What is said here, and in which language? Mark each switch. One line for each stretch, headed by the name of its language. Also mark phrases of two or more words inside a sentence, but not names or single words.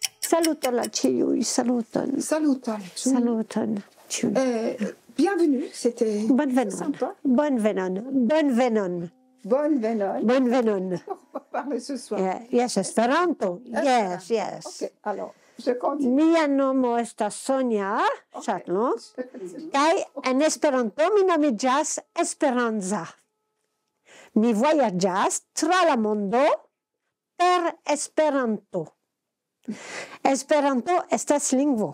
Esperanto: Saluton la ĉiuj, saluton. Saluton. Saluton.
French: Bienvenue, c'était
Esperanto: Bonvenon.
French: sympa.
Esperanto: Bonvenon. Bonvenon. Bonvenon. Bonvenon.
French: On va parler ce soir.
English: Yes, Esperanto. Yes, yes.
French: Ok, alors, je continue.
Esperanto: Mia nomo estas Sonia Chatlo, kaj en Esperanto mi nomiĝas Esperanza. Mi vojaĝas tra la mondo per Esperanto. Esperanto estas lingvo.